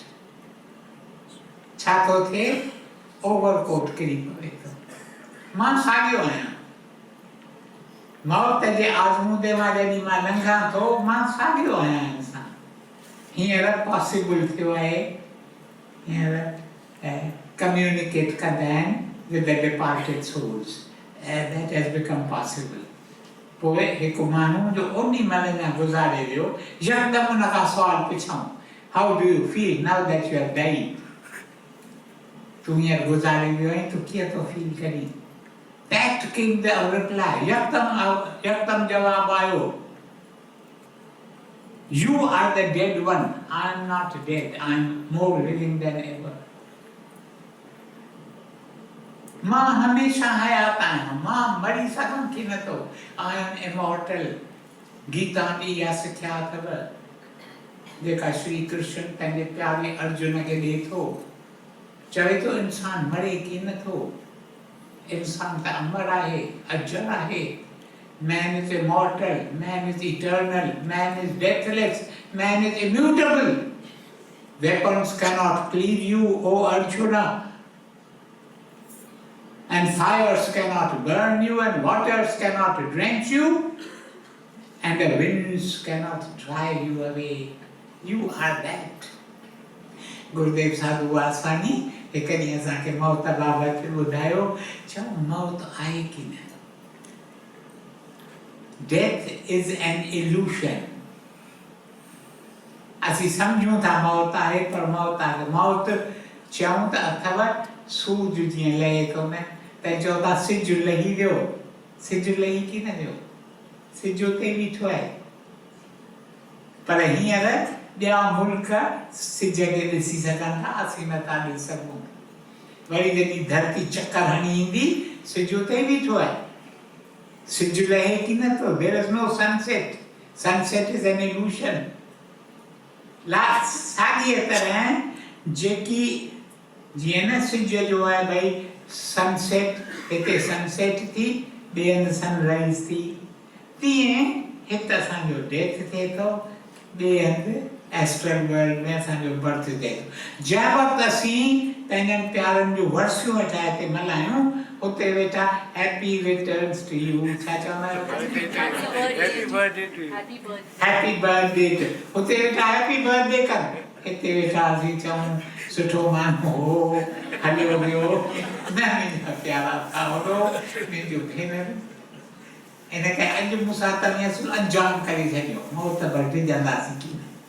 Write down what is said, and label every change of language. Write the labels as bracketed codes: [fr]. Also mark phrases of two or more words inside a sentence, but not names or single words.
[sd] छा थो थिए? ओवरकोट किरी पवे थो। मां साॻियो आहियां, मौत जे आज़मूदे मां जॾहिं मां लंघां थो, मां साॻियो आहियां इंसान। हींअर पॉसिबल थियो आहे, हींअर कम्युनिकेट कंदा आहिनि [en] with the departed souls, that has become possible. [sd] पोइ हिकु माण्हू जो ओॾी महिल अञा गुज़ारे वियो, यकदमि उन खां सुवाल पुछऊं, [en] How do you feel now that you have died? [sd] तूं हींअर गुज़ारे वियो आहीं, तूं कीअं थो फील करीं? [en] That came the reply, [sd] यकदमि जवाबु आयो, [en] you are the dead one, I am not dead, I am more living than ever. [sd] मां हमेशा हयात आहियां, मां मरी सघां की नथो, [en] I am immortal. [sd] गीता में इहा सिख्या अथव जेका श्री कृष्ण पंहिंजे प्यारे अर्जुन खे ॾिए थो, चवे थो इंसान मरे की नथो, इंसान त अमर आहे, अजर आहे। [en] Man is immortal, man is eternal, man is deathless, man is immutable. Weapons cannot cleave you, O Arjuna. And fires cannot burn you, and waters cannot drench you, and the winds cannot drive you away. You are that. [sd] गुरुदेव साधु वासवानी हिकु ॾींहुं असांखे मौत बाबति ॿुधायो, चऊं मौत आहे की न? [en] Death is an illusion. [sd] असीं सम्झूं था मौत आहे, पर मौत आहे। मौत चऊं त अथव सूरज जीअं लहे थो न, त चओ था सिज लही वियो, सिज लही की न वियो? सिज उते बीठो आहे, पर हींअर ॿिया मुल्क सिज खे ॾिसी सघनि था, असीं नथा ॾिसी सघूं। वरी जॾहिं धरती चकर हणी ईंदी, सिज उते बीठो आहे, सिज लहे की नथो? [en] There is no sunset. Sunset is an illusion. [sd] साॻीअ तरह जेकी जीअं न सिज जो आहे भई सनसेट, हिते सनसेट थी, ॿिए हंधि सनराइज़ थी, तीअं हिते असांजो डेथ थिए थो, ॿिए हंधि [en] astral world [sd] में असांजो बर्थ थिए थो। जंहिं वक़्तु असीं पंहिंजनि प्यारनि जूं वर्सियूं वेठा हिते मल्हायूं, उते वेठा [en] happy returns to you, [sd] छा चवंदा आहियो? [en] Happy birthday. [sd] उते वेठा [en] happy birthday [sd] कर, हिते वेठा असीं चऊं सुठो माण्हू हो, हलियो वियो, न मुंहिंजा प्यारा भाउरो, मुंहिंजूं भेनरूं। इन करे अॼु मूंसां तव्हां असुल अंजाम करे छॾियो, मौत बि ॾिजंदासीं की न?